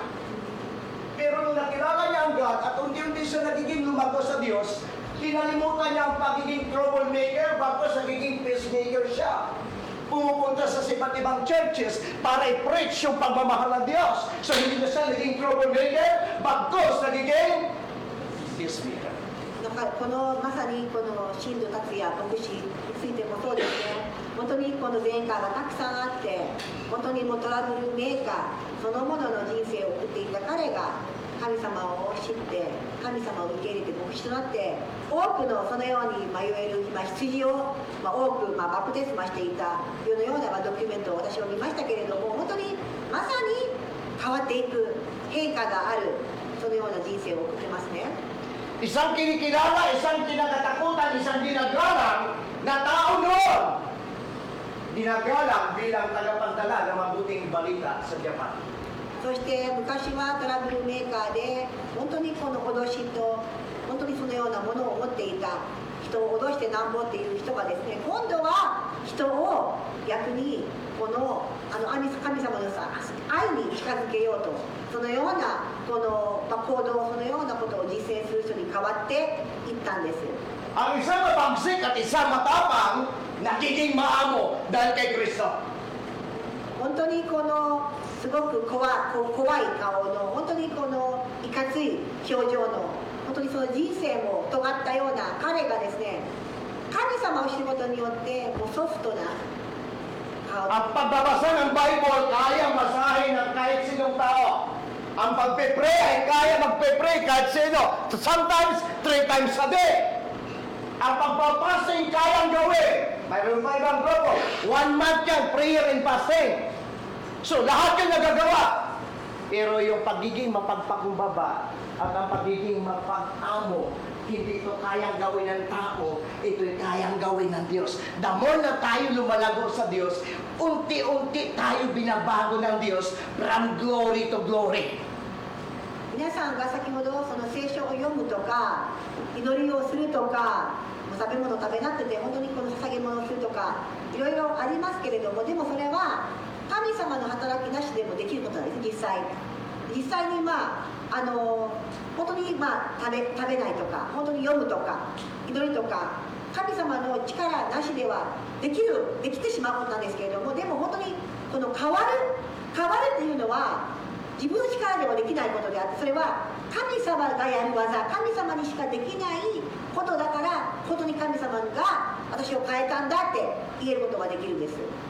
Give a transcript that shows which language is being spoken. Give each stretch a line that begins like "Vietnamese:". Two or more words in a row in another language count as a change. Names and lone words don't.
Filipino: Pero nung nakilala niya ang God at unti-unti siya nagiging lumago sa Diyos, kinalimutan niya ang pagiging troublemaker bagos nagiging peacemaker siya. Pumupunta sa iba't ibang churches para i-preach yung pagmamahal ng Diyos. So hindi na siya naging troublemaker, bagos nagiging peacemaker.
Japanese: このまさにこの神道達也牧師についてもそうですね。本当にこの前科がたくさんあって、本当にもうトラブルメーカーそのものの人生を送っていた彼が神様を知って神様を受け入れて牧師となって多くのそのように迷える羊を多くバプテスマしていたようなドキュメントを私は見ましたけれども、本当にまさに変わっていく変化があるそのような人生を送ってますね。
Filipino: Isang kinikilala, isang kinakatakutan, isang dinagalang na tao noon. Dinagalang bilang tagapagdala ng mabuting balita sa Japan.
Japanese: そして昔はトラブルメーカーで本当にこの脅しと本当にそのようなものを持っていた人を脅してなんぼっていう人がですね、今度は人を逆にこの神様の愛に近づけようとそのようなこの行動そのようなことを実践する人に変わっていったんです。
Filipino: Ang isang mabagsik at isang matapang, nagiging maamo dahil kay Kristo.
Japanese: 本当にこのすごく怖い顔の本当にこのいかつい表情の本当にその人生も尖ったような彼がですね、神様を知ることによってもうソフトな顔
Filipino: Ang pagbabasa ng Bible, kaya masahin ng kahit sinong tao. Ang pagpe-pray ay kaya magpe-pray kahit sino.
English: Sometimes, 3 times a day.
Filipino: Ang pagpapasing kayang gawin. Mayroon pa ibang grupo.
English: 1 month yan, prayer and fasting.
Filipino: So, lahat yung nagagawa. Pero yung pagiging mapagpakumbaba at ang pagiging mapag-amo, hindi ito kayang gawin ng tao, ito'y kayang gawin ng Diyos.
English: The more
Filipino: na tayo lumalago sa Diyos, unti-unti tayo binabago ng Diyos
English: from glory to glory.
Japanese: 皆さんが先ほどその聖書を読むとか祈りをするとか食べ物を食べなくて本当にこの捧げ物をするとかいろいろありますけれども、でもそれは神様の働きなしでもできることなんです。実際に本当に食べないとか本当に読むとか祈りとか神様の力なしではできてしまうことなんですけれども、でも本当にこの変わるっていうのは自分の力ではできないことであって、それは神様がやる技、神様にしかできないことだから、本当に神様が私を変えたんだって言えることができるんです。